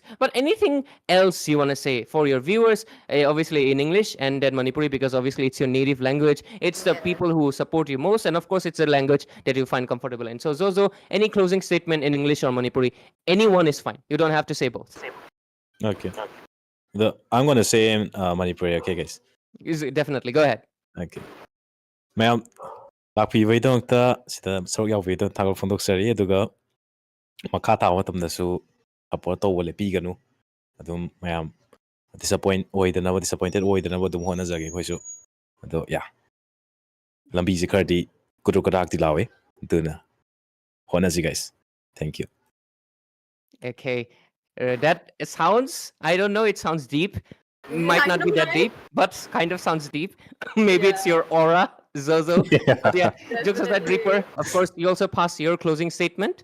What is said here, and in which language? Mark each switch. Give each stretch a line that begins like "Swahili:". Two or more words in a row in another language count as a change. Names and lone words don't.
English: But anything else you want to say for your viewers? Obviously in English and then Manipuri, because obviously it's your native language. It's the Yeah. people who support you most, and of course, it's a language that you find comfortable in. So Zozo, any closing statement in English or Manipuri? Anyone is fine. You don't have to say both. Okay. I'm gonna say in Manipuri, okay, guys. Definitely, go ahead.
Manipuri: Okay. ꯃꯌꯥꯝ ꯂꯥꯛꯄꯤꯕꯒꯤꯗꯃꯛꯇ ꯁꯤꯗ ꯁꯔꯨꯛ ꯌꯥꯎꯕꯒꯤꯗꯃꯛꯇ ꯊꯥꯒꯠ ꯐꯣꯡꯗꯣꯛꯆꯔꯤ ꯑꯗꯨꯒ ꯃꯈꯥ ꯇꯥꯕ ꯃꯇꯝꯗꯁꯨ ꯁꯞꯄꯣꯔꯠ ꯇꯧꯕ ꯂꯦꯞꯄꯤꯒꯅꯨ ꯑꯗꯨꯝ ꯃꯌꯥꯝ ꯗꯤꯁꯑꯄꯣꯏꯟꯇꯦꯠ ꯑꯣꯏꯗꯅꯕ ꯑꯗꯨꯝ ꯍꯣꯠꯅꯖꯒꯦ ꯑꯩꯈꯣꯏꯁꯨ ꯑꯗꯣ ꯂꯝꯕꯤꯁꯦ ꯈꯔꯗꯤ kurukadak dilawe. Duna.
English: Honest, guys. Thank you. Okay. That sounds, I don't know, it sounds deep. Might I not be know, that right? deep, but kind of sounds deep. Maybe it's Yeah. your aura, Zozo. But yeah, jokes aside, Definitely. Reaper, of course, you also pass your closing statement.